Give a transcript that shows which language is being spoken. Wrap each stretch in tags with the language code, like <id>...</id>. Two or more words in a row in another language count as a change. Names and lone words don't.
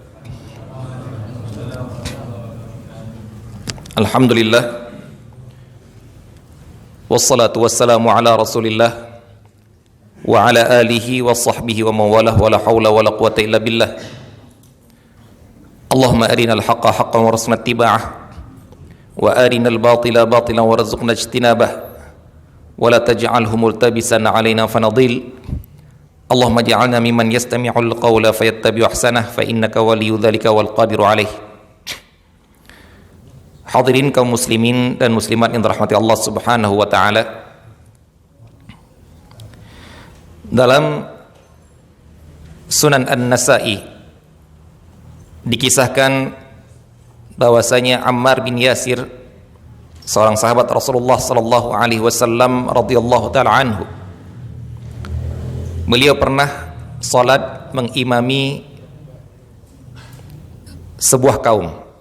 <ar>الحمد لله والصلاة والسلام على رسول الله وعلى آله وصحبه ومن والاه ولا حول ولا قوة إلا بالله. اللهم أرنا الحق حقا وارزقنا اتباعه وأرنا الباطل باطلا وارزقنا اجتنابه ولا تجعله ملتبسا علينا فنضل. اللهم اجعلنا ممن يستمع القول فيتبع أحسنه فإنك ولي ذلك والقادر عليه.</ar> <id>Hadirin kaum muslimin dan muslimat yang dirahmati Allah</id> <ar>سبحانه وتعالى.</ar> <id>Dalam Sunan An-Nasa'i dikisahkan bahwasanya Ammar bin Yasir, seorang sahabat Rasulullah</id> <ar>صلى الله عليه وسلم رضي الله تعالى عنه,</ar> <id>beliau pernah salat mengimami sebuah kaum.</id>